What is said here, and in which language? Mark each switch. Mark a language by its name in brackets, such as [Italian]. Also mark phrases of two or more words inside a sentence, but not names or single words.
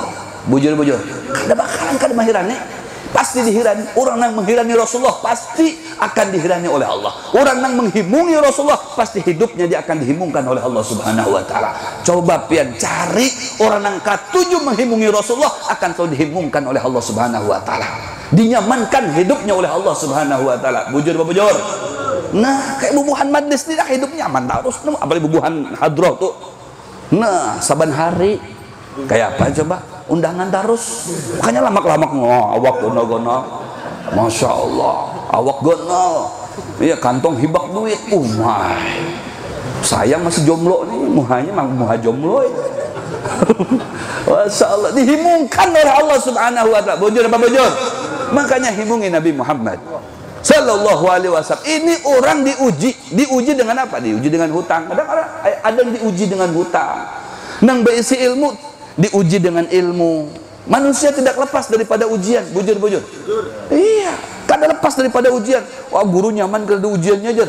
[Banjar] Bujur kada bakalan kada menghirani. Pasti dihirani. [Indonesian] Orang yang menghirani Rasulullah pasti akan dihirani oleh Allah. [Banjar] Orang yang menghimungi Rasulullah pasti hidupnya dia akan dihimungkan oleh Allah [Arabic] سبحانه وتعالى. [Banjar] Coba pian cari orang yang katuju menghimungi Rasulullah akan selalu dihimungkan oleh Allah [Arabic] سبحانه وتعالى. [Indonesian] Dinyamankan hidupnya oleh Allah [Arabic] سبحانه وتعالى. [Banjar] Bujur apa bujur? Nah kayak bubuhan majlis tidak hidupnya aman terus. Apalagi bubuhan hadroh tuh. Nah saban hari kayak apa coba? Undangan terus, makanya lamak-lamak awak gono-gono, [Arabic] ما شاء الله, [Banjar] awak gono, iya kantong hibak duit, saya masih jomblo nih, muhanya muha jomblo, [Arabic] ما شاء الله, [Banjar] dihimungkan oleh Allah [Arabic] سبحانه وتعالى. [Banjar] Bujur apa bujur? Makanya himungi Nabi Muhammad [Arabic] صلى الله عليه وسلم. [Indonesian] Ini orang diuji dengan apa? Diuji dengan hutang. [Banjar] Ada yang diuji dengan hutang, nang berisi ilmu diuji dengan ilmu. [Indonesian] Manusia tidak lepas daripada ujian. [Banjar] Bujur. Iya, ada lepas daripada ujian. Wah, guru nyaman kalau ada ujiannya aja.